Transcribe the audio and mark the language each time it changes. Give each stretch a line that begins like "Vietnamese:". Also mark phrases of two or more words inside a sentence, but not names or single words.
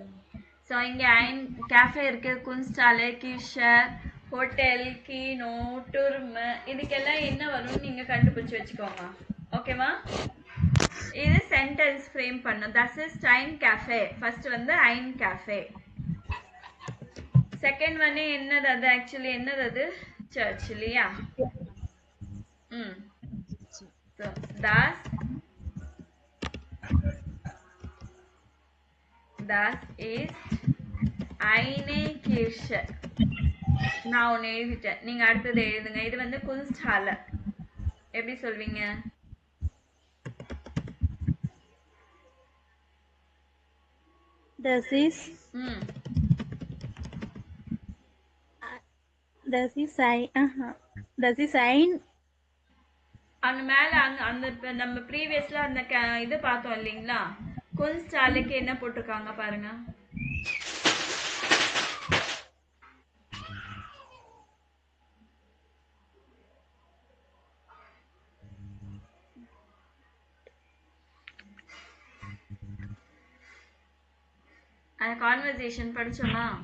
Tamil: ஸோ இங்க ஐன் கேஃபே இருக்கு, குன்ஸ்டாலே, கிஷ, ஹோட்டல், கீனோ, டுர்ம், இதுக்கெல்லாம் என்ன வரும்னு நீங்க கண்டுபிடிச்சு வச்சுக்கோங்க. ஓகேவா? இது சென்டென்ஸ் ஃப்ரேம் பண்ணும்.
German: Das ist ein Café.
Tamil: ஃபர்ஸ்ட் வந்து
German: ein Café.
Tamil: செகண்ட் வந்து என்னது? அது ஆக்சுவலி என்னது? அது சர்ச் இல்லையா?
German: So, das ist eine Kirche.
Tamil: நான் ஒன்று எழுதிட்டேன், நீங்க அடுத்தது எழுதுங்க. இது வந்து குன்ஸ்டாலே. எப்படி சொல்வீங்க?
German: Das ist ein
Tamil: அந்த மேல அந்த நம்ம ப்ரீவியஸ்ல அந்த இது பார்த்தோம் இல்லைங்களா, குன்ஸ்டாலேக்கு என்ன போட்டிருக்காங்க பாருங்க. அந்த கான்வர்சேஷன் படிச்சோமா?